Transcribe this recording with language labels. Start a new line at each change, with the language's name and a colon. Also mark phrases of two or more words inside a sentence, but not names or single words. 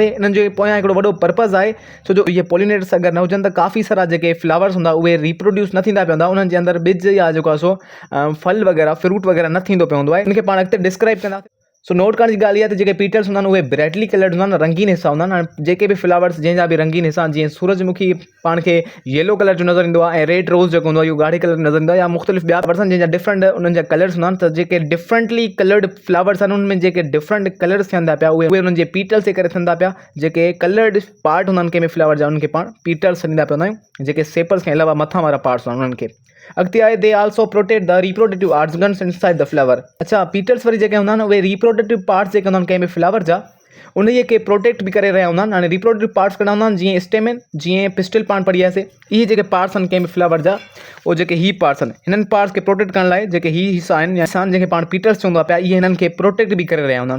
Sindhi: इन्हनि जो पोयां हिकिड़ो वॾो पर्पज़ आहे, छो जो इहे पोलिनेटर्स अगरि न हुजनि त काफ़ी सारा जेके फ्लावर्स हूंदा उहे रिप्रोड्यूस न थींदा पिया हूंदा, उन्हनि जे अंदरि ॿिज या जेको आहे सो फल वग़ैरह फ्रूट वग़ैरह न थींदो पियो हूंदो आहे। इनखे पाण अॻिते डिस्क्राइब कंदासीं। सो नोट करण जी ॻाल्हि इहा आहे त जेके पीटल्स हूंदा आहिनि उहे
English: brightly coloured
Sindhi: हूंदा आहिनि, रंगीन हिस्सा हूंदा आहिनि। हाणे जेके बि फ्लावर्स जंहिंजा बि रंगीन हिस्सा, जीअं सूरजमुखी पाण खे
English: yellow colour
Sindhi: जो नज़र ईंदो आहे ऐं
English: red rose
Sindhi: जेको हूंदो आहे इहो ॻाढ़े कलर नज़र ईंदो आहे, या मुख़्तलिफ़ ॿिया पर्सन जंहिंजा डिफरेंट उन्हनि जा कलर्स हूंदा आहिनि। त जेके
English: differently coloured flowers
Sindhi: आहिनि उनमें जेके
English: different colours
Sindhi: थियनि था पिया उहे उन्हनि जे पीटल्स जे करे थियनि था पिया। जेके
English: coloured part
Sindhi: हूंदा आहिनि कंहिं बि फ्लावर जा उनखे पाण पीटल्स सॾींदा पिया हूंदा आहियूं। जेके सेपल्स खां अलावा मथां वारा पार्ट्स आहिनि उन्हनि खे। अॻिते आहे
English: they also protect the reproductive organs inside the flower.
Sindhi: अच्छा, पीटल्स वरी जेके हूंदा आहिनि उहे
English: reproductive parts
Sindhi: जेके हूंदा आहिनि कंहिं बि फ्लावर जा उनजे खे प्रोटेक्ट बि करे रहिया हूंदा आहिनि। हाणे
English: reproductive parts
Sindhi: कहिड़ा हूंदा आहिनि? जीअं स्टेमेन, जीअं पिस्टल पाण पढ़ियासीं। इहे जेके पार्ट्स आहिनि कंहिं बि फ्लावर जा, उहे जेके ही पार्ट्स आहिनि, हिननि पार्ट्स खे प्रोटेक्ट करण लाइ जेके ही हिस्सा आहिनि या इंसान जंहिंखे पाण पीटल्स चवंदा पिया, इहे हिननि खे प्रोटेक्ट बि करे रहिया हूंदा आहिनि।